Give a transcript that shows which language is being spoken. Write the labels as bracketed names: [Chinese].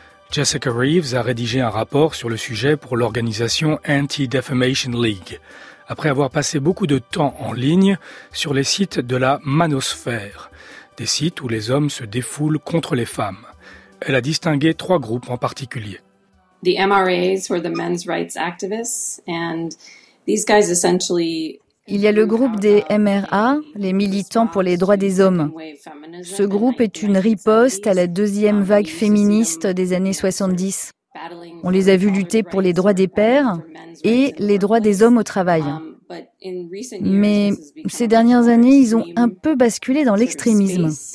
[French] Jessica Reeves a rédigé un rapport sur le sujet pour l'organisation Anti-Defamation League, après avoir passé beaucoup de temps en ligne sur les sites de la manosphère, des sites où les hommes se défoulent contre les femmes. Elle a distingué trois groupes en particulier. [English] The MRAs were the men's rights activists, and these guys essentially... [French] Il y a le groupe des MRA, les militants pour les droits des hommes. Ce groupe est une riposte à la deuxième vague féministe des années 70. On les a vus lutter pour les droits des pères et les droits des hommes au travail. Mais ces dernières années, ils ont un peu basculé dans l'extrémisme.